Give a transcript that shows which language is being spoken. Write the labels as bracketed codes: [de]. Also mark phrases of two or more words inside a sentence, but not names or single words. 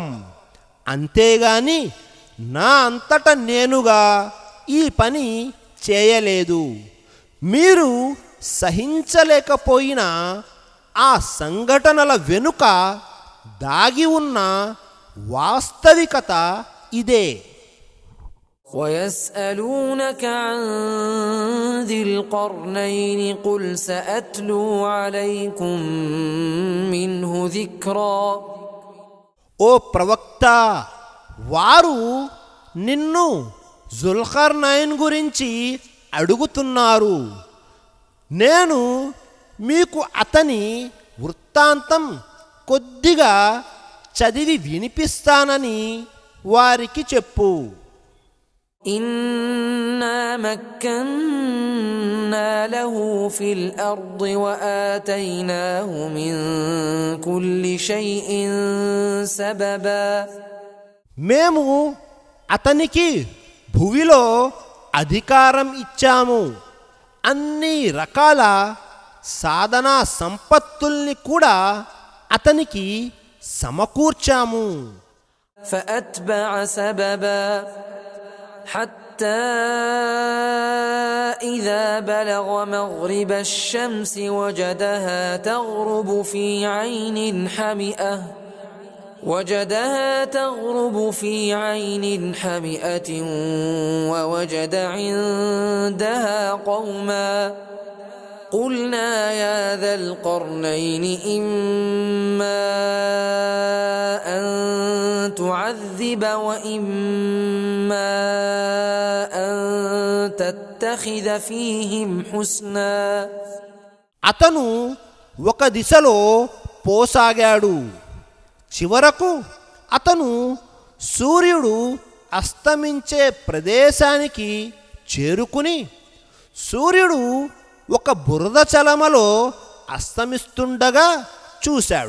[te] అంతేగాని నా అంతట నేనుగా ఈ పని చేయలేదు. మీరు సహించలేకపోయిన ఆ సంఘటనల వెనుక దాగి ఉన్న వాస్తవికత ఇదే. [ar] ويسألونك عن ذي القرنين قل سأتلو عليكم منه ذكرا. [te] ఓ ప్రవక్త, వారు నిన్ను జుల్కర్నైన్ గురించి అడుగుతున్నారు. నేను మీకు అతని వృత్తాంతం కొద్దిగా చదివి వినిపిస్తానని వారికి చెప్పు. [ar] إنا مكنا له في الأرض وآتيناه من كل شيء سببا. [te] మేము అతనికి భూమిలో అధికారం ఇచ్చాము. అన్ని రకాల సాధనా సంపత్తుల్ని కూడా అతనికి సమకూర్చాము. [ar] فأتبع سببا حتى إذا بلغ مغرب الشمس وجدها تغرب في عين حمئة ووجد عندها قوما قلنا يا ذا القرنين إما أن تعذب وإما أن تتخذ فيهم حسنا. [te] అతను ఒక దిశలో పోసాగాడు. చివరకు అతను సూర్యుడు అస్తమించే ప్రదేశానికి చేరుకుని సూర్యుడు ఒక బురద చలమలో అస్తమిస్తుండగా చూశాడు.